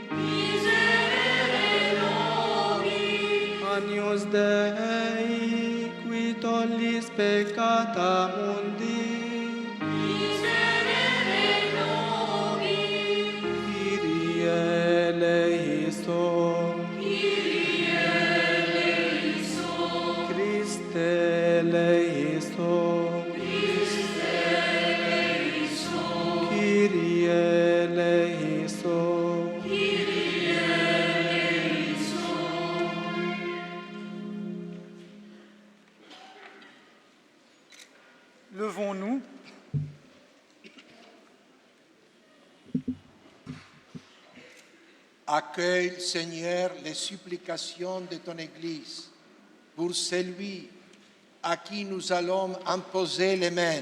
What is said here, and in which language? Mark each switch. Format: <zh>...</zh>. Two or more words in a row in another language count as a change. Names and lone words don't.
<la>Agnus Dei, qui tollis peccata mundi,</la> <el>Χριστὲ ἐλέησον, Κύριε ἐλέησον,</el> <fr>Levons-nous. Accueille, Seigneur, les supplications de ton Église pour celui à qui nous allons imposer les mains.</fr>